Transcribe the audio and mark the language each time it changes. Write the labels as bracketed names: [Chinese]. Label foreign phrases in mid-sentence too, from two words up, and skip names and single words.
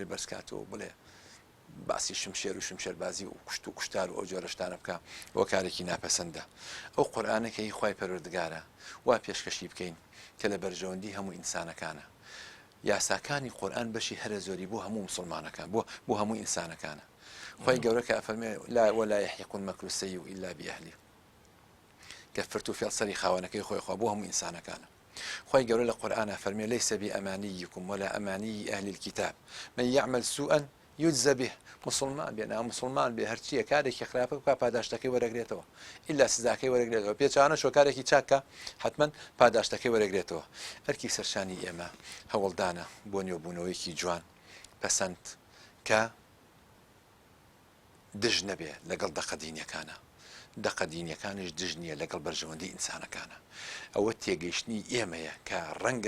[Central Kurdish] بەرزکاتەوە بڵێ باسی شمشێر و شمشێربازی و کوشت و کوشتار و ئەو جۆرەشتانە بکە بۆ کارێکی ناپەسەندە ئەو قورئانەکەی خوای پەروەردگارە وا پێشکەشی بکەین کە لە بەرژەوەندی هەموو ئینسانەکانە یاساکانی قورئان بەشی هەرە زۆری بۆ هەموو مسلمانەکان بۆ هەموو ئینسانەکانە خوای گەورە کە ئەفەرمێ لا [Arabic] ولا يحيق المكر السيء إلا بأهله كفرت في الصري [Central Kurdish] خاونەکەی خۆی خوا بۆ هەموو ئینسانەکانە خوای گەورە لە قورئانە فەرمێ [Arabic] ليس بأمانيكم ولا أماني أهل الكتاب من يعمل سوءا يجزى به [Central Kurdish] مسلمان بێنا مسلمان بێ هەرچیە کارێکی خراپە بکە پاداشتەکەی وەرەگرێتەوە ئیلا سزاکەی وەرەگرێتەوە پێچانە شۆ کارێکی چاکە حتمما پاداشتەکەی وەرەگرێتەوە ئەرکی سەرشانی ئێمە هەوڵدانە بۆ نوێبوونەوەیکی جوان پەسەند کە دژ نەبێ لەگەڵ دەقەدینیەکانە دەقەدینیەکانش دژ نییە لەگەڵ بەرژەوەندی ئینسانەکانە ئەوە تێگەیشتنی ئێمەیە کە ڕەنگە